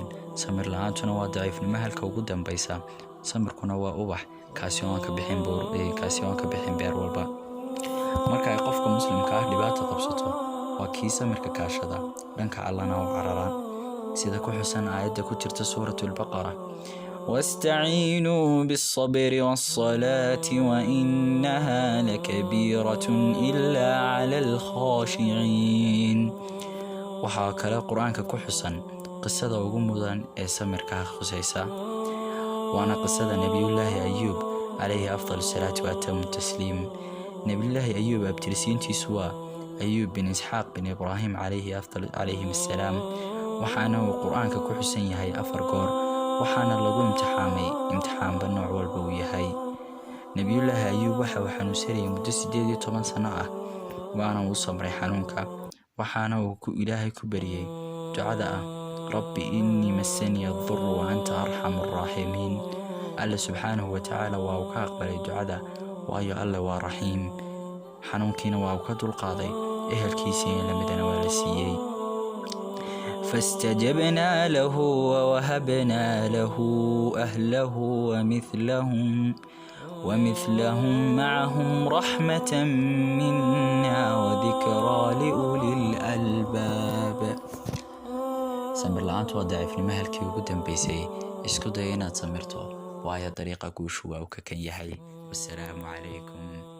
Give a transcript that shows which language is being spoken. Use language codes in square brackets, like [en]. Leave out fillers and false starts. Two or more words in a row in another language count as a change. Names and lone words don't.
[so] Samir la'aantuna waa daciifnimo halka ugu dambaysa. Samirkuna waa ubax kaasi oo aan ka bixin beer walba. marka ay qofka muslimka ah dhibaato qabsato waa kii samirka kaashada dhanka Allahna u carara sida ku xusan aayada ku jirta [ar] سورة البقرة واستعينوا بالصبر والصلاة وإنها لكبيرة إلا على الخاشعين. [so] waxaa kale quraanka ku xusan qisada ugu mudan ee samirka khusaysa waana qisada nabiyullaahi ayyub [ar] عليه أفضل الصلاة وأتم التسليم. [so] nabiyullaahi ayyub abtirsiintiisu waa [ar] أيوب بن إسحاق بن إبراهيم عليهم السلام. [so] waxaana uu quraanka ku xusan yahay afar goor, waxaana lagu imtixaan nooc walba uu yahay. nabiyullaahi ayyub waxa uu xanuunsanayay muddo 18 sano ah, waana uu samray xanuunka, waxaana uu ilaahay ku bariyay ducada ah [ar] رب إني مسني الضر وأنت أرحم الراحمين. [so] Allah [ar] سبحانه وتعالى [so] waa uu ka aqbalay ducada, waayo Allah waa rahiim. xanuunkiina waa uu ka dulqaaday, ehelkiisii lamidana waa la siiyay. [ar] فاستجبنا له ووهبنا له أهله ومثلهم معهم رحمة منا وذكرى لأولي الألباب. [so] samir la'aantu waa daciifnimo halkii ugu dambaysay. isku day inaad samirto, waayo dariiqa guushu waa uu ka kan yahay. [ar] والسلام عليكم.